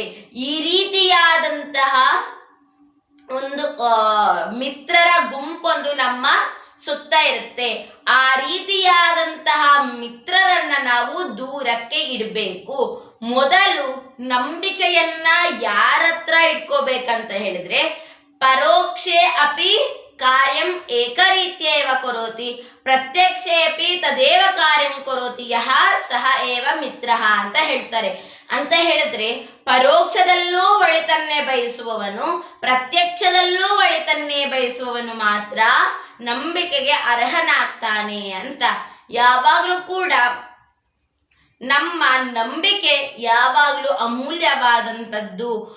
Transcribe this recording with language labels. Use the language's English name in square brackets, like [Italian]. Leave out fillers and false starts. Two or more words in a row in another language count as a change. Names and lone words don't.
[Kannada] ಈ ರೀತಿಯಾದಂತಹ ಒಂದು ಮಿತ್ರರ ಗುಂಪೊಂದು ನಮ್ಮ ಸುತ್ತ ಇರುತ್ತೆ. ಆ ರೀತಿಯಾದಂತಹ ಮಿತ್ರರನ್ನ ನಾವು ದೂರಕ್ಕೆ ಇಡಬೇಕು. ಮೊದಲು ನಂಬಿಕೆಯನ್ನ ಯಾರತ್ರ ಇಟ್ಕೋಬೇಕಂತ ಹೇಳಿದ್ರೆ, [Sanskrit] ಪರೋಕ್ಷೇ ಅಪಿ ಕಾರ್ಯಂ ಏಕರೀತ್ಯೇವ ಕರೋತಿ ಪ್ರತ್ಯಕ್ಷೇಪಿ ತದೇವ ಕಾರ್ಯಂ ಕರೋತಿ ಯಹ ಸಹ ಏವ ಮಿತ್ರಃ [Kannada] ಅಂತ ಹೇಳ್ತಾರೆ. ಅಂತ ಹೇಳಿದ್ರೆ ಪರೋಕ್ಷದಲ್ಲೂ ಒಳಿತನ್ನೇ ಬಯಸುವವನು, ಪ್ರತ್ಯಕ್ಷದಲ್ಲೂ ಒಳಿತನ್ನೇ ಬಯಸುವವನು ಮಾತ್ರ ನಂಬಿಕೆಗೆ ಅರ್ಹನಾಗ್ತಾನೆ ಅಂತ. ಯಾವಾಗಲೂ ಕೂಡ ನಮ್ಮ ನಂಬಿಕೆ ಯಾವಾಗಲೂ ಅಮೂಲ್ಯವಾದಂಥದ್ದು.